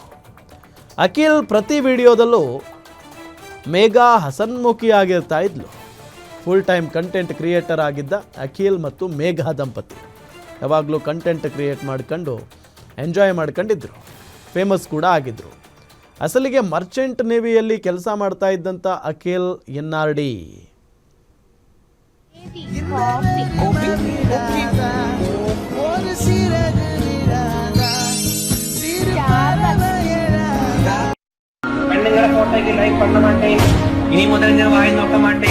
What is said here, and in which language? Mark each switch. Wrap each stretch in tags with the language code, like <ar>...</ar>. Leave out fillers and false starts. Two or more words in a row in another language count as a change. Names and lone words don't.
<kn>ಅಖಿಲ್ ಪ್ರತಿ ವಿಡಿಯೋದಲ್ಲೂ ಮೇಘಾ ಹಸನ್ಮುಖಿಯಾಗಿರ್ತಾ ಇದ್ಲು.</kn> <en>full time content creator</en> <kn>ಆಗಿದ್ದ ಅಖಿಲ್ ಮತ್ತು ಮೇಘಾ ದಂಪತಿ ಯಾವಾಗಲೂ</kn> <en>content create</en> <kn>ಮಾಡ್ಕೊಂಡು ಎಂಜಾಯ್ ಮಾಡ್ಕೊಂಡಿದ್ರು. ಫೇಮಸ್ ಕೂಡ ಆಗಿದ್ದರು. ಅಸಲಿಗೆ</kn> <en>merchant naviyalli</en> <kn>ಕೆಲಸ ಮಾಡ್ತಾ ಇದ್ದಂಥ ಅಖಿಲ್ NRD</kn> <ml>പെണ്ണുങ്ങളെ ഫോട്ടോയ്ക്ക് ലൈക്ക്</ml> <ta>பண்ண மாட்டேன்.</ta> <ml>ഇനി മുതൽ ഞാൻ വായി</ml> <ta>நோக்க மாட்டேன்.</ta>